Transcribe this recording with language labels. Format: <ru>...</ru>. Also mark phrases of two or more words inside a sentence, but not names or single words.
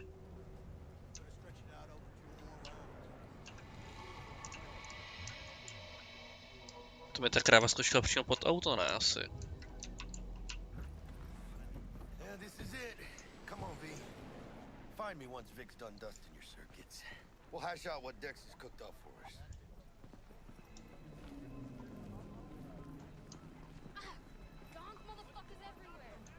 <cs>To mi ta kráva skočila přímo pod auto, ne asi.</cs> <en>Yeah, this is it. Come on, V. Find me once Vic's done dusting your circuits. We'll hash out what Dex has cooked up for us. Donk motherfuckers everywhere.</en>